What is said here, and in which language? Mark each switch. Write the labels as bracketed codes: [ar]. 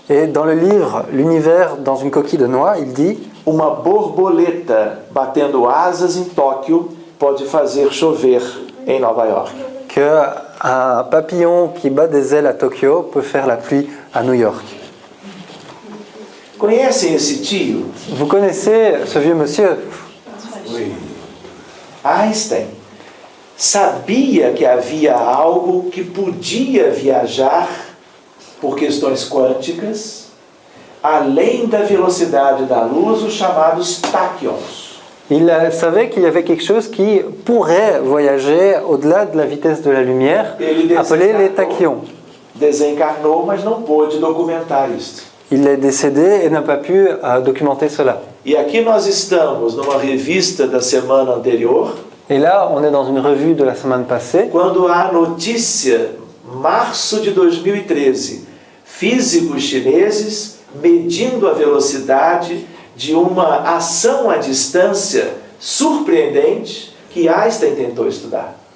[fr] Et dans le livre L'univers dans une coquille de noix, il dit [pt] uma borboleta batendo asas em Tóquio pode fazer chover em Nova York. [fr] qu'un papillon qui bat des ailes à Tokyo peut faire la pluie à New York. [pt] Conhecem esse tio? [fr] Vous connaissez ce vieux monsieur? [pt] Einstein sabia que havia algo que podia viajar por questões quânticas além da velocidade da luz, os chamados táquions. [fr] Il savait qu'il y avait quelque chose qui pourrait voyager au-delà de la vitesse de la lumière, appelé les tachyons. [pt] Desencarnou, mas não pôde documentar isto. [fr] Il est décédé et n'a pas pu documenter cela. [pt] E aqui nós estamos numa revista da semana anterior, [fr] Et là, on est dans une revue de la semaine passée, [pt] quando há notícia, março de 2013, físicos chineses medindo a velocidade de uma ação à distância surpreendente que Einstein tentou estudar.